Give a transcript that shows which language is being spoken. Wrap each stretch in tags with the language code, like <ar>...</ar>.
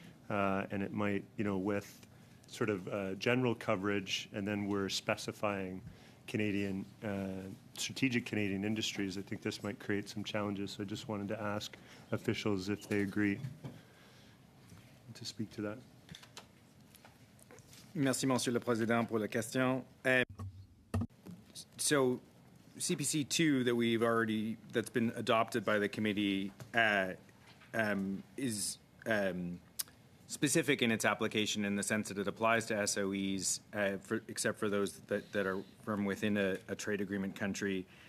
<en>And it might, you know, with sort of general coverage, and then we're specifying Canadian, strategic Canadian industries, I think this might create some challenges. So I just wanted to ask officials if they agree to speak to that.</en> <fr>Merci, Monsieur le Président, pour la question.</fr> <en>So, CPC 2 that we've already, that's been adopted by the committee is specific in its application in the sense that it applies to SOEs, except for those that are from within a trade agreement country.</en>